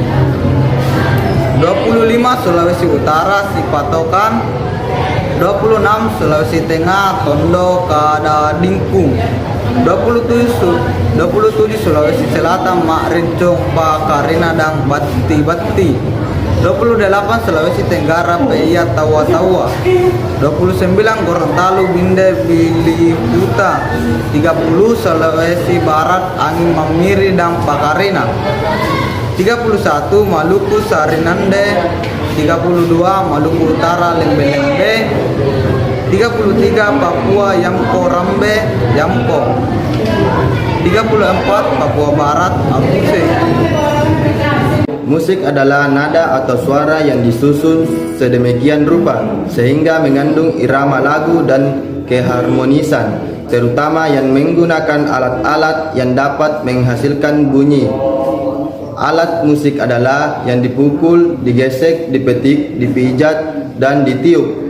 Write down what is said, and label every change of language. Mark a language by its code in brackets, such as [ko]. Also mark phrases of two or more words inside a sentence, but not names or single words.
[id] 25 Sulawesi Utara Sipatokan, 26 Sulawesi Tengah Tondo Kadadingkung, 27 Sulawesi Selatan Mak Rincong Pakarina dan Batti, 28 Sulawesi Tenggara Peia Tawa, 29 Gorontalo Binde Bilihuta, 30 Sulawesi Barat Angin Mamiri dan Pakarina, 31 Maluku Sarinande, 32 Maluku Utara Lembe-Lembe, 33 Papua Yamko Rambe Yamko, 34 Papua Barat Aceh. Musik adalah nada atau suara yang disusun sedemikian rupa sehingga mengandung irama lagu dan keharmonisan, terutama yang menggunakan alat-alat yang dapat menghasilkan bunyi. Alat musik adalah yang dipukul, digesek, dipetik, dipijat, dan ditiup.